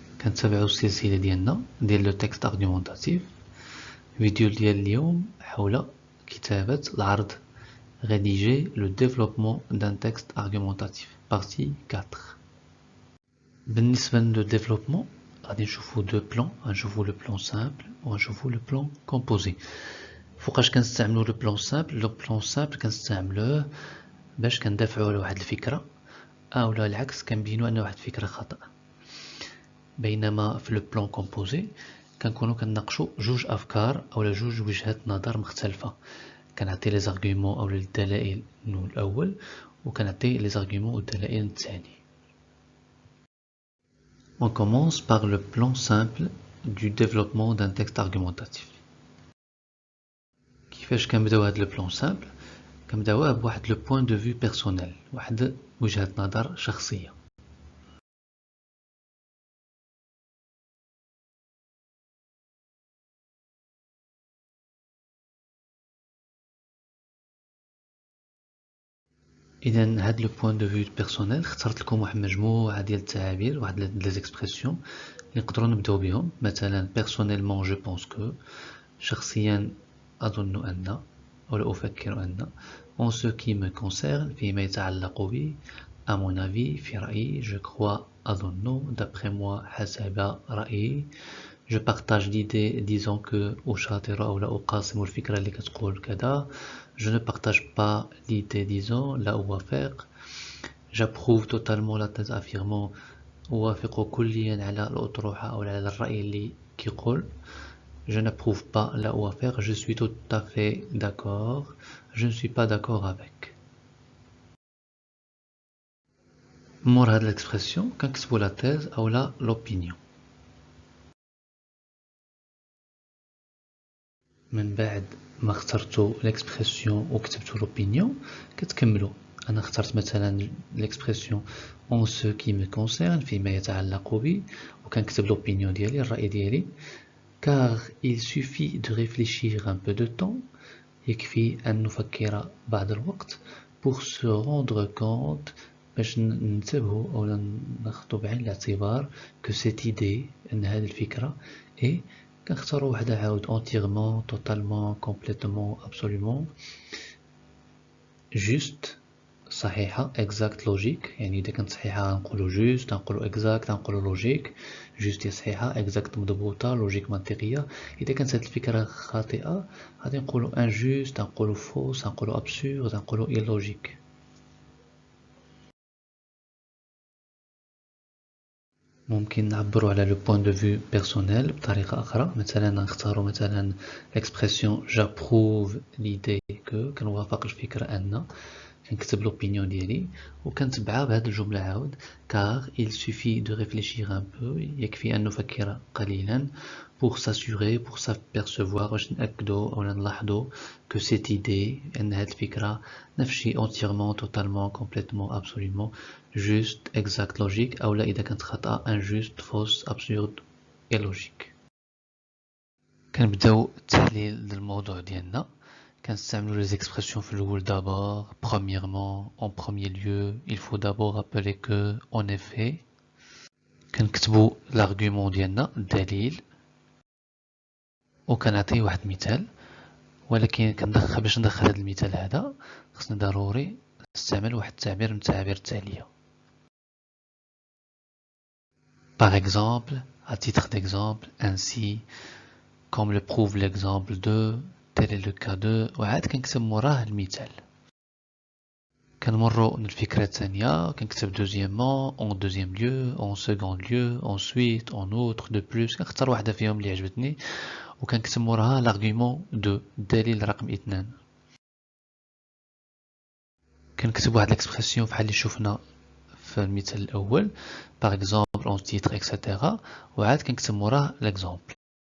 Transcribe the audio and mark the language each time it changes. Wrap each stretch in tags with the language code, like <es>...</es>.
<ar>كنتابعوا السلسلة ديالنا ديال لو تكست ارغيومونطاتيف. الفيديو ديال اليوم حول كتابة العرض</ar> <fr>rédiger le développement d'un texte argumentatif partie 4.</fr> <ar>بالنسبة لو développement غادي نشوفوا دو بلان، غنشوفوا لو بلان سامبل وغنشوفوا لو بلان كومبوزي. فوقاش كنستعملوا لو بلان سامبل؟ لو بلان سامبل كنستعملوه باش كندافعوا على واحد الفكرة اولا العكس كنبينوا ان واحد الفكرة خطأ، بينما في لو بلان كومبوزي كنكونوا كنناقشوا جوج افكار اولا جوج وجهات نظر مختلفه. كنعطي لي زارغومون اولا الدلائل الاول وكنعطي لي زارغومون والدلائل الثاني.</ar> <fr>On commence par le plan simple du développement d'un texte argumentatif.</fr> <ar>كيفاش كنبداو هاد لو بلان سامبل؟ كنبداوه بواحد لو بوين دو فيو بيرسونيل، واحد وجهة نظر شخصيه. اذا هاد لو بوين دو فيو بيرسونيل اخترت لكم واحد مجموعه ديال التعابير، واحد لي زيكسبرسيون اللي نقدروا نبداو بهم. مثلا</ar> <fr>بيرسونيلمون جو بونس كو،</fr> <ar>شخصيا اظن ان ولا افكر ان.</ar> <fr>اون سو كي مي كونسيرن،</fr> <ar>فيما يتعلق بي.</ar> <fr>ا مون افي،</fr> <ar>في رايي.</ar> <fr>جو كروا، اظن. دابخي موا،</fr> <ar>حسب رايي.</ar> <fr>جو بارطاج ليدي ديزون كو،</fr> <ar>أشاطر أو لا أقاسم الفكرة اللي كتقول كذا.</ar> <fr>Je ne partage pas l'idée disons،</fr> <ar>لا أوافق.</ar> <fr>J'approuve totalement la thèse affirmant،</fr> <ar>أوافق كليا على الأطروحة أو على الرأي اللي كيقول.</ar> <fr>Je n'approuve pas،</fr> <ar>لا أوافق.</ar> <fr>Je suis tout à fait d'accord، je ne suis pas d'accord avec.</fr> <ar>مور هاد l'expression كنكتبو لا thèse أو لا l'opinion. من بعد ما اخترتو ليكسبرسيون وكتبتو لوبينيون كتكملو. انا اخترت مثلا ليكسبرسيون</ar> <fr>اون سو كي مي كونسيرن،</fr> <ar>فيما يتعلق بي، وكنكتب لوبينيون ديالي، الراي ديالي.</ar> <fr>car il suffit de réfléchir un peu de temps،</fr> <ar>يكفي ان نفكر بعض الوقت.</ar> <fr>pour se rendre compte،</fr> <ar>باش ننتبهوا او ناخذوا بعين الاعتبار</ar> <fr>que cette idée،</fr> <ar>ان هذه الفكره اي كنختاروا وحده عاود</ar> <fr>entièrement، totalement، complètement، absolument، juste، صحيحة، exact، logique.</fr> <ar>يعني إذا كانت صحيحة نقولوا juste، نقولوا exact، نقولوا logique. juste هي صحيحة، exact مضبوطة، logique منطقية. إذا كانت هذه الفكرة خاطئة غادي نقولوا injuste، نقولوا fausse، نقولوا absurde، نقولوا illogique. ممكن نعبروا على لو بوين دو فيو بيرسونيل بطريقه اخرى. مثلا نختاروا مثلا ليكسبرسيون</ar> <fr>جابروف ليدي كو،</fr> <ar>كنوافق الفكره ان، كنكتب لوبينيون ديالي وكنتبعها بهذه الجمله عاود.</ar> <fr>car il suffit de réfléchir un peu،</fr> <ar>يكفي ان نفكر قليلا.</ar> <fr>pour s'assurer، pour s'apercevoir،</fr> <ar>باش ناكدوا او نلاحظوا</ar> <fr>que cette idée،</fr> <ar>ان هذه الفكره نفس الشيء</ar> <fr>entièrement، totalement، complètement، absolument، juste، exact، logique.</fr> <ar>او لا اذا كانت خطا</ar> <fr>injuste، fausse، absurde، illogique.</fr> <ar>كنبداو التحليل للموضوع ديالنا. كنستعملوا les expressions في الاول.</ar> <fr>d'abord، premièrement، en premier lieu، il faut d'abord rappeler que، en effet.</fr> <ar>كنكتبوا l'argument ديالنا، الدليل، وكنعطي واحد المثال. ولكن باش ندخل هذا المثال هذا خصنا ضروري نستعمل واحد التعبير من التعابير التالية.</ar> <fr>par exemple، à titre d'exemple، ainsi، comme le prouve l'exemple de، tel est le cas de،</fr> <ar>وعاد كنكتب موراه المثال. كنمروا للفكرة الثانية، كنكتب</ar> <fr>deuxièmement، en deuxième lieu، en second lieu، ensuite، en outre، de plus.</fr> <ar>كنختار واحدة فيهم اللي عجبتني وكنكتب موراها l'argument de، الدليل رقم 2. كنكتب واحد l'expression بحال اللي شفنا في المثال الأول،</ar> <fr>par exemple، en titre، etc.</fr> <ar>وعاد كنكتب موراه l'exemple.</ar>